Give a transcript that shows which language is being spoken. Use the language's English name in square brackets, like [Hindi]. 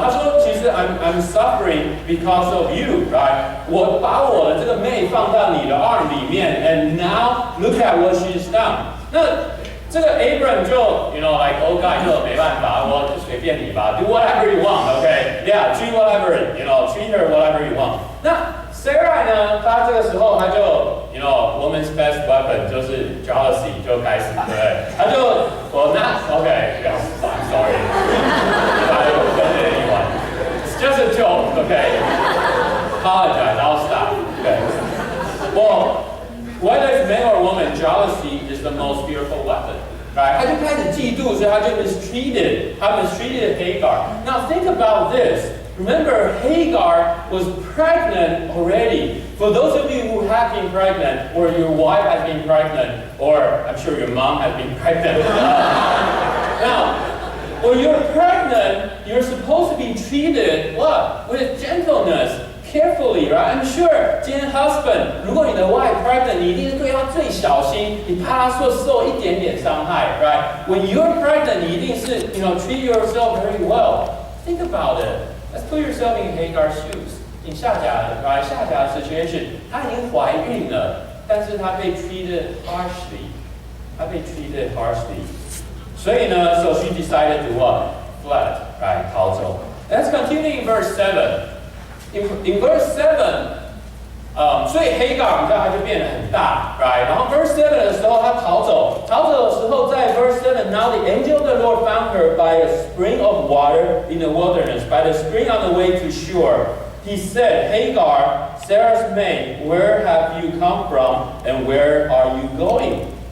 [Chinese] 他说其实 [English] I'm suffering because of you, right？ [Chinese] 我把我的这个妹放到你的 arm 里面 ， [English] and now look at what she's done。 [Chinese] 那这个 [English] Abraham 就 like old guy [Chinese] 就没办法，我就随便你吧 [English] ，do whatever you want， OK？ Yeah， treat whatever，treat her whatever you want。那 [Chinese] Sarah 呢，她这个时候她就 [English] woman's best weapon [Chinese] 就是 jealousy 就开始，对不对？她就 [English] I'm sorry. If I offended anyone, it's just a joke, okay? Apologize, I'll stop. Okay. Well, whether it's man or woman, jealousy is the most fearful weapon. Right? [Chinese] 他就开始嫉妒，所以他就 [English] mistreated Hagar. Now think about this. Remember, Hagar was pregnant already. For those of you who have been pregnant, or your wife has been pregnant, or I'm sure your mom has been pregnant. Now, when you're pregnant, you're supposed to be treated what? With gentleness, carefully, right? I'm sure, [Chinese] 今天 husband, 如果你的 [English] wife pregnant, [Chinese] 你一定是对她最小心，你怕她受一点点伤害, right? [English] When you're pregnant, [Chinese] 你一定是, [English] treat yourself very well. Think about it. Let's put yourself in Hagar's shoes. [Chinese] 你下甲 situation, 她已经怀孕了，但是她被 [English] treated harshly. 她被 treated harshly. [Chinese] 所以呢, [English] so she decided to what? Fled, right? [Chinese] 逃走. [English] Let's continue in verse 7. In verse 7, [Chinese] 所以 Hagar 你知道它就变得很大 right? 然后 verse 7的时候她逃走的时候在 verse 7 [English] Now the angel of the Lord found her by a spring of water in the wilderness, by the spring on the way to shore. He said, Hagar, Sarah's maid, where have you come from and where are you going?